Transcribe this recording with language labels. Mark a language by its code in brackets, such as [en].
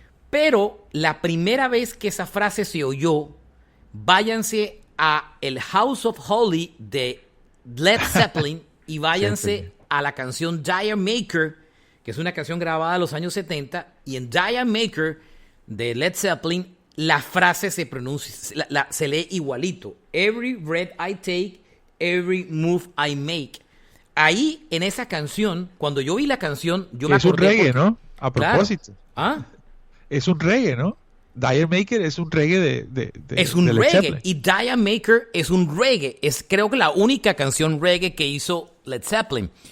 [es] Pero la primera vez que esa frase se oyó, váyanse a el House of Holly de Led Zeppelin y váyanse a la canción Dial Maker, que es una canción grabada en los años 70, y en Dial Maker de Led Zeppelin la frase se pronuncia, se lee igualito. [en] Every breath I take, every move I make. [es] Ahí, en esa canción, cuando yo vi la canción, yo me acordé. Es un reggae, ¿no? A propósito. Claro. Es un reggae, ¿no? Dial Maker es un reggae es un de Led reggae. Zeppelin. Y Dial Maker es un reggae. Es, creo que, la única canción reggae que hizo Led Zeppelin.